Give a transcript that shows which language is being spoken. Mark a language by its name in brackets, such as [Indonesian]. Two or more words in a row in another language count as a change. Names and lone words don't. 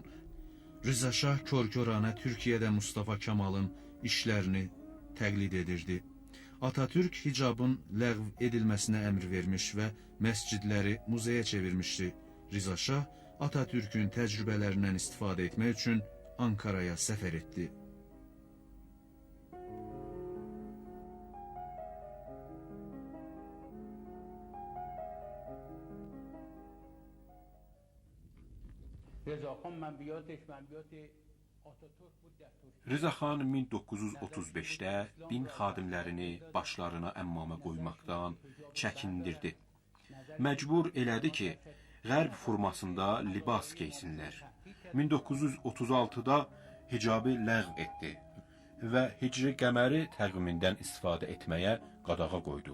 [Azerbaijani] Rza Şah kör-körənə Türkiyədə Mustafa Kemalın işlərini təqlid edirdi. Atatürk hicabın ləğv edilməsinə əmr vermiş və məscidləri muzeyə çevirmişdi. Rza Şah Atatürkün təcrübələrindən istifadə etmək üçün Ankaraya səfər etdi. [Persian] رضاخان منبیاتش منبیات آتاتورک بود در ترکیه. [Azerbaijani] Rza xan 1935-də din xadimlərini başlarına əmmamə qoymaqdan çəkindirdi. Məcbur elədi ki, qərb formasında libas geysinlər. 1936-da hicabı ləğv etdi və hicri qəməri təqvimindən istifadə etməyə qadağa qoydu.